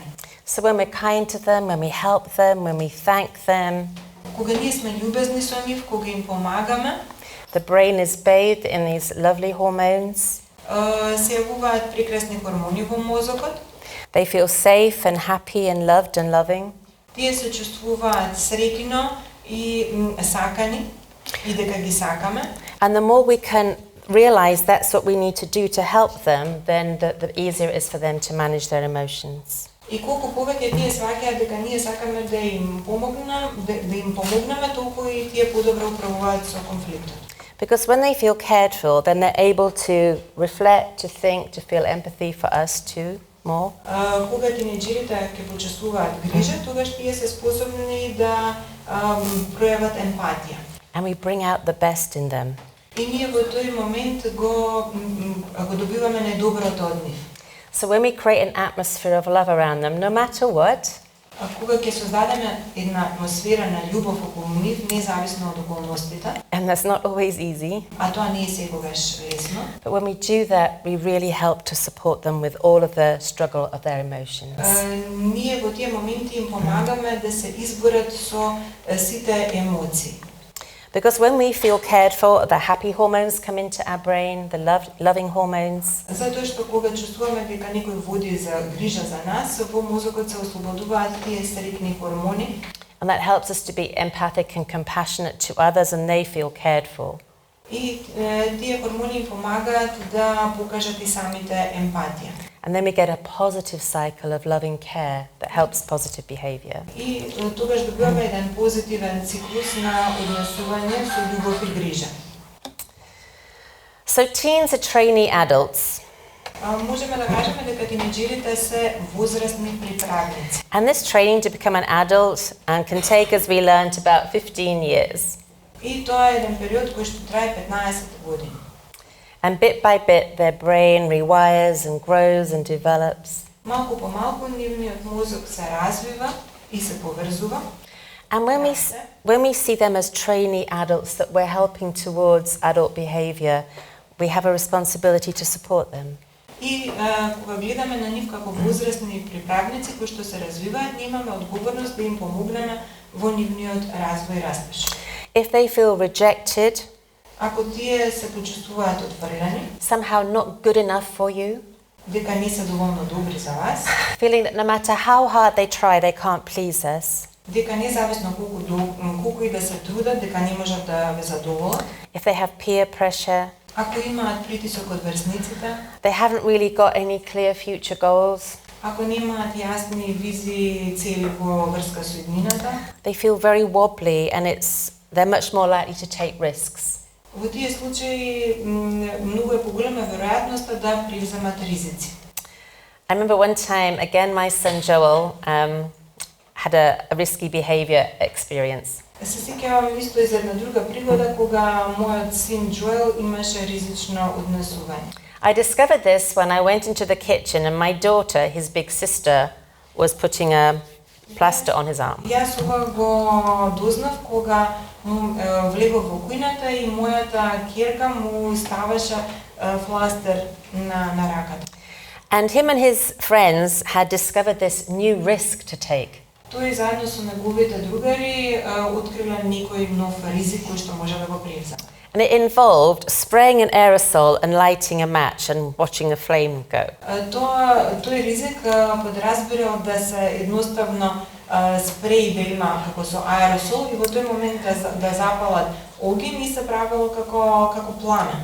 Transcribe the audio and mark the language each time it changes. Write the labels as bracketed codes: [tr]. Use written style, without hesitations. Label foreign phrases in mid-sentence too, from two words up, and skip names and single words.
[en] So when we're kind to them, when we help them, when we thank them, [mk] Кога ние сме љубезни со нив, кога им помагаме, [en] the brain is bathed in these lovely hormones. [mk] се јавуваат прекрасни хормони во мозокот. [en] They feel safe and happy and loved and loving. [mk] Тие се чувствуваат среќно и сакани и дека ги сакаме. [en] And the more we can realize that's what we need to do to help them, then the easier it is for them to manage their emotions. [mk] И колку повеќе тие сваќаат дека ние сакаме да им помогнеме, толку и тие подобро управуваат со конфликтот. [en] Because when they feel cared for, then they're able to reflect, to think, to feel empathy for us too more. [mk] Кога тинеџерите ќе почувствуваат грижа, тогаш тие се способни да пројават емпатија. [en] And we bring out the best in them. [mk] И ние во тој момент го добиваме најдоброто од нив. [en] So when we create an atmosphere of love around them, no matter what, [mk] Кога ќе создадеме една атмосфера на љубов околу нив, независно од околностите, [en] and that's not always easy, [mk] а тоа не е секогаш лесно, [en] but when we do that, we really help to support them with all of the struggle of their emotions. [mk] ние во тие моменти им помагаме да се изборат со сите емоции. [en] Because when we feel cared for, the happy hormones come into our brain, the loving hormones. [mk] Затоа што кога чувствуваме дека некој води за грижа за нас, во мозокот се ослободуваат тие среќни хормони. [en] And that helps us to be empathic and compassionate to others, and they feel cared for. [mk] И тие хормони им помагаат да покажат и самите емпатија. [en] And then we get a positive cycle of loving care that helps positive behavior. [mk] И тогаш добиваме еден позитивен циклус на однесување со љубов и грижа. [en] So teens are trainee adults, [mk] Можеме да кажеме дека тинеџерите се возрастни приправници. [en] and this training to become an adult can take, as we learnt, about 15 years. [mk] И тоа е еден период кој што трае 15 години. [en] And bit by bit, their brain rewires and grows and develops. [mk] Малку по малку нивниот мозок се развива и се поврзува. [en] And when we see them as trainee adults that we're helping towards adult behavior, we have a responsibility to support them. [mk] И кога гледаме на нив како возрастни приправници кои што се развиваат, ние имаме одговорност да им помогнеме во нивниот развој и растеж. [en] If they feel rejected, [mk] Ако тие се почувствуваат отфрлени, [en] somehow not good enough for you, [mk] дека не се доволно добри за вас, [en] feeling that no matter how hard they try, they can't please us, [mk] дека независно колку и да се трудат, дека не можат да ве задоволат, [en] if they have peer pressure, [mk] ако имаат притисок од врсниците, [en] they haven't really got any clear future goals, [mk] ако немаат јасни визии и цели во врска со иднината, [en] they feel very wobbly and they're much more likely to take risks. [mk] во тие случаи многу е поголема веројатноста да превземат ризици. [en] I remember one time, again, my son Joel had a risky behavior experience. [mk] Се сеќавам исто и за една друга пригода кога мојот син Джоел имаше ризично однесување. [en] I discovered this when I went into the kitchen and my daughter, his big sister, was putting a plaster on his arm. [mk] Јас ова го дознав кога влегов во кујната и мојата ќерка му ставаше фластер на раката. [en] And him and his friends had discovered this new risk to take. [mk] Тој заедно со неговите другари откриле некој нов ризик кој што може да го превземе. [en] And it involved spraying an aerosol and lighting a match and watching the flame go. [mk] Тој ризик подразбира да се едноставно спреј да има како со аеросол и во тој момент да запалат огин и се правило како пламе.